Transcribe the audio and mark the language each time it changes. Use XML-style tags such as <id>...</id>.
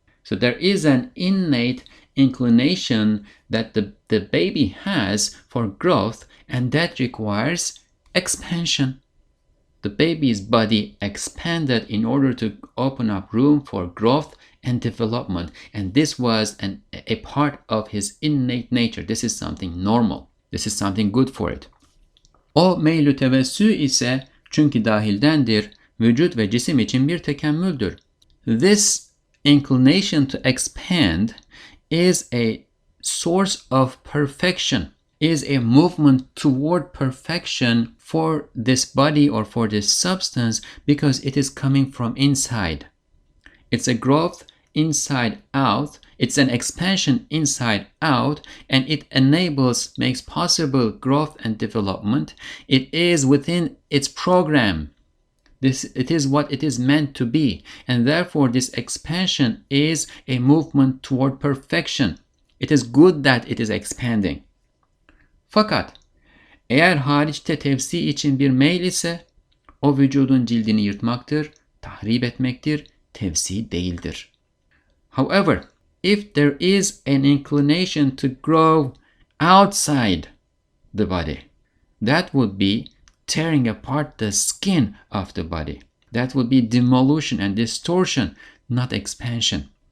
<en>So there is an innate inclination that the baby has for growth, and that requires expansion. the baby's body expanded in order to open up room for growth and development. And this was a part of his innate nature. This is something normal. This is something good for it.</en> <tr>O meylü tevessü ise çünkü dahildendir, vücut ve cisim için bir tekemmüldür.</tr> <en>This inclination to expand is a source of perfection, is a movement toward perfection for this body or for this substance because it is coming from inside. It's a growth inside out, it's an expansion inside out, and it enables, makes possible growth and development. It is within its program. It is what it is meant to be, and therefore this expansion is a movement toward perfection. It is good that it is expanding.</en> <tr>Fakat eğer hariçte tevsi için bir meyl ise o vücudun cildini yırtmaktır, tahrip etmektir, tevsi değildir.</tr> <en>However, if there is an inclination to grow outside the body, that would be tearing apart the skin of the body. That would be demolition and distortion, not expansion.</en>